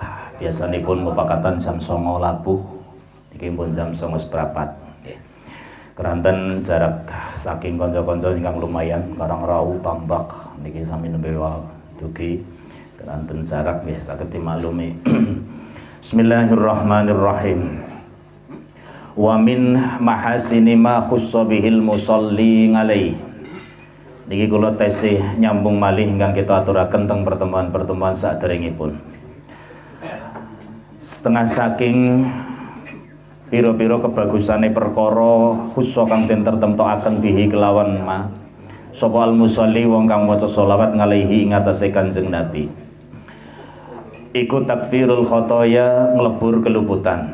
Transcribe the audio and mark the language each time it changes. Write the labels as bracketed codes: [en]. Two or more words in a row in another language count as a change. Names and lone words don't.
[jv] Biasanipun mupakatan jam 09.00 labuh iki pun jam 09.04. Keranten jarak saking kanca-kanca ingkang lumayan Karang Rau Tambak niki sami nembe dugi keranten jarak nggih saged dimaklumi. [ar] بسم الله الرحمن الرحيم. ومن محاسن ما خص به المصلي عليه. [jv] Niki kula tesih nyambung malih ingkang kita aturaken teng pertemuan-pertemuan saderengipun. Setengah saking piro-piro kebagusane perkara khusus kang den tertemtokaken bihi kelawan ma sapa [ar] المصلي [jv] wong kang maca sholawat ngalihi ing atase Kanjeng Nabi iku [ar] تكفير الخطايا [jv] nglebur keluputan.